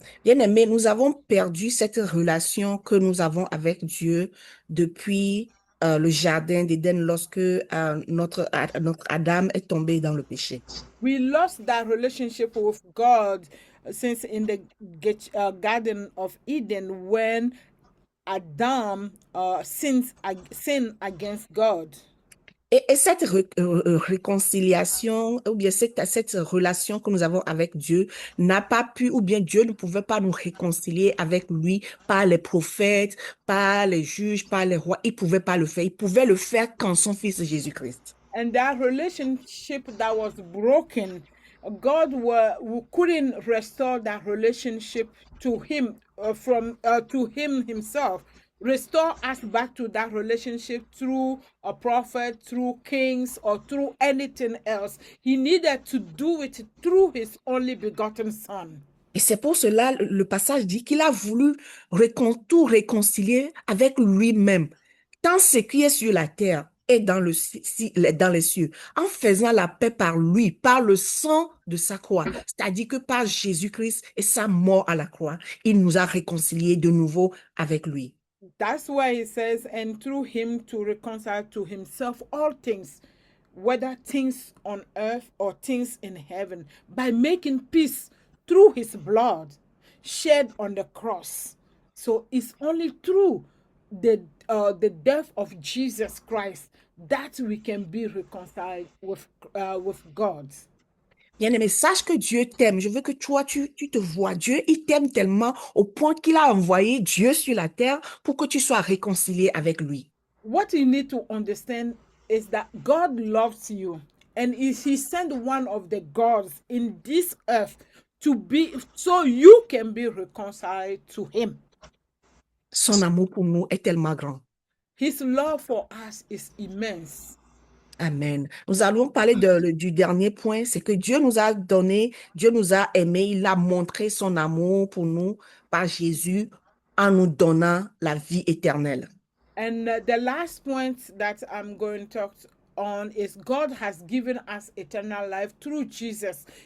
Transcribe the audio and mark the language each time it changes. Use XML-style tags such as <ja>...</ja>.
<fr>Bien-aimés, nous avons perdu cette relation que nous avons avec Dieu depuis le jardin d'Éden lorsque notre Adam est tombé dans le péché.</fr> <en>We lost that relationship with God since in the Garden of Eden when Adam sinned against God.</en> <fr>Et cette réconciliation, ou bien cette relation que nous avons avec Dieu n'a pas pu, ou bien Dieu ne pouvait pas nous réconcilier avec lui par les prophètes, par les juges, par les rois. Il ne pouvait pas le faire. Il pouvait le faire qu'en son Fils Jésus-Christ.</fr> <en>And that relationship that was broken, God couldn't restore that relationship to him to him himself. Restore us back to that relationship through a prophet, through kings, or through anything else. He needed to do it through his only begotten son.</en> <fr>Et c'est pour cela, le passage dit qu'il a voulu tout réconcilier avec lui-même, tant ce qui est sur la terre et dans les cieux, en faisant la paix par lui, par le sang de sa croix. C'est-à-dire que par Jésus-Christ et sa mort à la croix, il nous a réconciliés de nouveau avec lui.</fr> <en>That's why he says, and through him to reconcile to himself all things, whether things on earth or things in heaven, by making peace through his blood shed on the cross. So it's only through the death of Jesus Christ that we can be reconciled with God.</en> <fr>Bien-aimé, sache que Dieu t'aime. Je veux que toi, tu te vois. Dieu, il t'aime tellement au point qu'il a envoyé Dieu sur la terre pour que tu sois réconcilié avec lui.</fr> <en>What you need to understand is that God loves you, and he sent one of the gods in this earth to be so you can be reconciled to him.</en> <fr>Son amour pour nous est tellement grand.</fr> <en>His love for us is immense. Amen.</en> <fr>Nous allons parler du dernier point, c'est que Dieu nous a donné, Dieu nous a aimés, il a montré son amour pour nous par Jésus en nous donnant la vie éternelle.</fr> <en>And the last point that I'm going to talk on is God has given us eternal life through Jesus.</en>